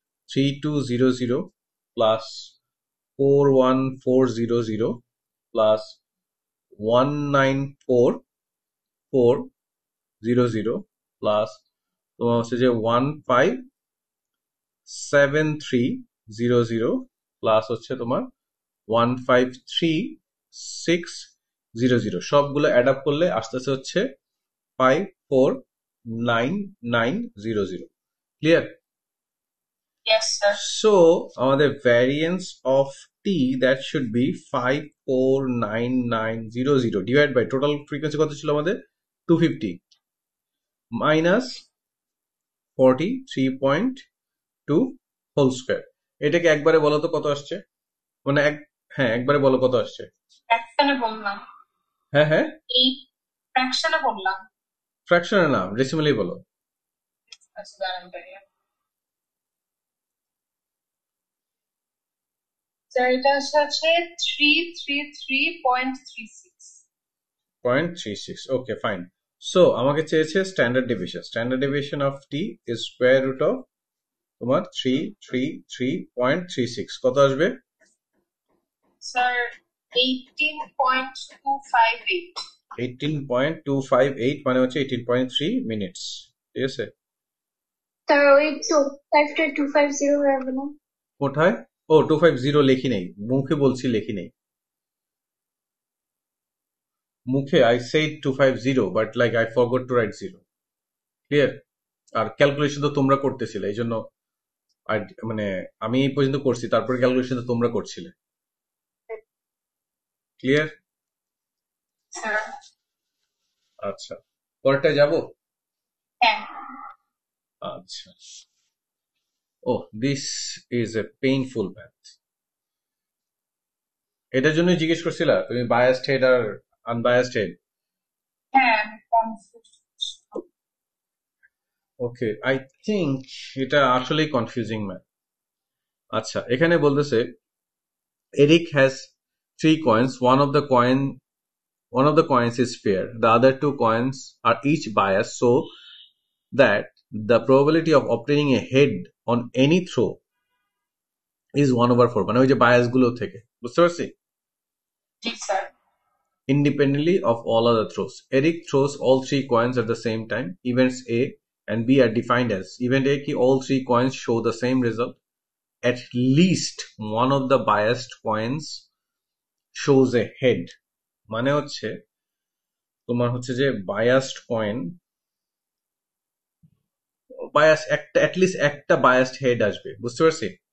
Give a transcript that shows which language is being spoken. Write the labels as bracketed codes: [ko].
[bn] 3200 plus 41400 plus 194400 plus তোমার হচ্ছে যে 157300 প্লাস হচ্ছে তোমার 153600, সবগুলো অ্যাড আপ করলে আস্তে আস্তে হচ্ছে 5499900। [en] Clear? Yes, sir. So আমাদের variance of t that should be 5499900 divided by total frequency [bn] কত ছিল আমাদের [en] 250 minus 43.2 whole square। [bn] এটাকে একবারে বলো তো কত আসছে, মানে হ্যাঁ একবারে বলো কত আসছে। ফ্র্যাকশনে বললাম। হ্যাঁ হ্যাঁ, এই ফ্র্যাকশনে বললাম। ফ্র্যাকশনে না, ডেসিমালি বলো। আচ্ছা দাঁড়ান দাঁড়িয়ে। স্যার এটা হচ্ছে 333.36। 0.36, ওকে ফাইন। সো আমাকে চেয়েছে standard deviation. [en] standard deviation of T is square root of তোমার 333.36, [bn] কত আসবে? স্যার 18.258। 18.258 মানে হচ্ছে 18.3 মিনিটস। ঠিক আছে, স্যার ওই তো 5.250 হয়ে গেল। কোথায়? ও 250 লেখি নেই, মুখে বলছি লেখি নেই। মুখে [en] I said 250 but like I forgot to write 0। Clear? [bn] আর calculation তো তোমরা করতেছিলে, এই জন্য মানে আমি এই পর্যন্ত করছি, তারপরে ক্যালকুলেশন তো তোমরা করছিলে। [en] Clear? [bn] স্যার আচ্ছা, পরেরটায় যাব। হ্যাঁ। [en] আচ্ছা, oh this is a painful math. [bn] এটার জন্য জিজ্ঞেস করছিলা তুমি বায়াসড হেড আর আনবায়াসড হেড। হ্যাঁ আমি কনফিউজ। [en] okay, I think [bn] এটা আসলেই [en] Confusing math. [bn] আচ্ছা, এখানে বলতেছে [en] Eric has 3 coins. One of the coins is fair. The other 2 coins are each biased, so that the probability of obtaining a head on any throw is 1/4, [bn] মানে ওই যে bias গুলো থেকে, বুঝতে পারছি? জি sir. [en] Independently of all other throws. Eric throws all 3 coins at the same time. Events A and B are defined as event A ki all 3 coins show the same result. At least one of the biased coins shows a head, [bn] মানে হচ্ছে তোমার হচ্ছে যে biased coin, bias একটা at least একটা biased head আসবে, বুঝতে পারছি?